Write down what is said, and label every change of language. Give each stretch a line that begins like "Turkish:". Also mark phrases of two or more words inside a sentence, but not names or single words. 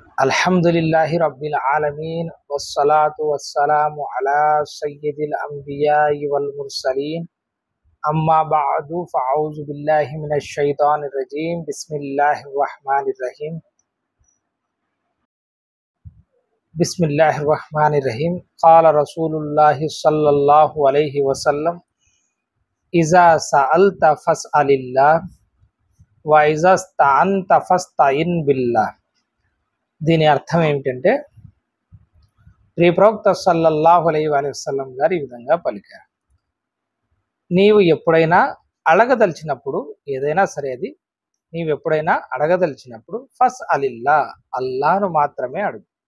Arabic: الحمد لله رب العالمين والصلاة والسلام على سيد الأنبياء والمرسلين أما بعد فأعوذ بالله من الشيطان الرجيم بسم الله الرحمن الرحيم قال رسول الله صلى الله عليه وسلم إذا سألت فاسأل الله وإذا استعنت فاستعن بالله.
Telugu: దీని అర్థం ఏమిటంటే ప్రవక్త
Arabic: صلى الله عليه وسلم
Telugu: గారు ఈ విధంగా పలికారు, నీవు ఎప్పుడైనా అడగదలిచినప్పుడు ఏదైనా సరే అది నీవు ఎప్పుడైనా అడగదలిచినప్పుడు
Arabic: فاسأل الله
Telugu: అల్లాను మాత్రమే అడుగు.